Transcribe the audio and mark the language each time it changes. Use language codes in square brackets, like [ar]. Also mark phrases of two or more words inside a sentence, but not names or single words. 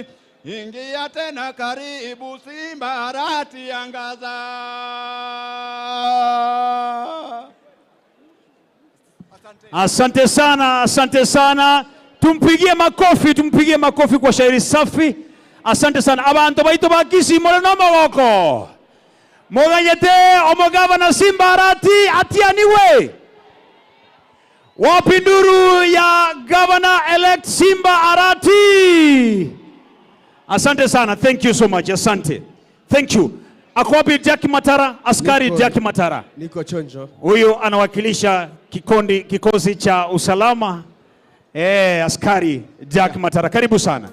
[sw] Ingia tena karibu Simba Arati angaza. Asante sana, asante sana. Tumpigie makofi kwa shairi safi. Asante sana. [guz] Abantu baitu ba KISII moleno maboko. Moganyete omogavana Simba Arati atianiwe. [sw] Wapi nduru ya [en] governor elect [sw] Simba Arati? Asante sana. [en] Thank you so much. Asante. Thank you. [sw] Ako wapi Jackie Matara? Askari Jackie Matara. Niko chonjo. Huyu anawakilisha kikosi cha usalama. Askari Jackie Matara. Karibu sana.